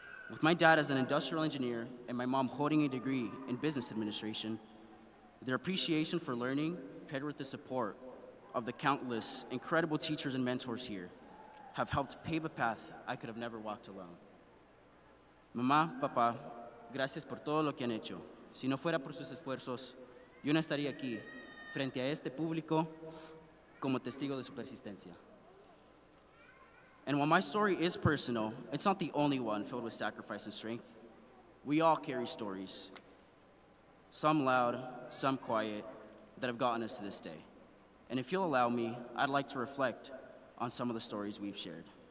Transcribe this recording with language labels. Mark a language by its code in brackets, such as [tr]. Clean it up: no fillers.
[en] With my dad as an industrial engineer and my mom holding a degree in business administration, their appreciation for learning paired with the support of the countless incredible teachers and mentors here have helped pave a path I could have never walked alone. [es] Mamá, papá, gracias por todo lo que han hecho. Si no fuera por sus esfuerzos, yo no estaría aquí, frente a este público, como testigo de su persistencia. [en] And while my story is personal, it's not the only one filled with sacrifice and strength. We all carry stories, some loud, some quiet, that have gotten us to this day. And if you'll allow me, I'd like to reflect on some of the stories we've shared.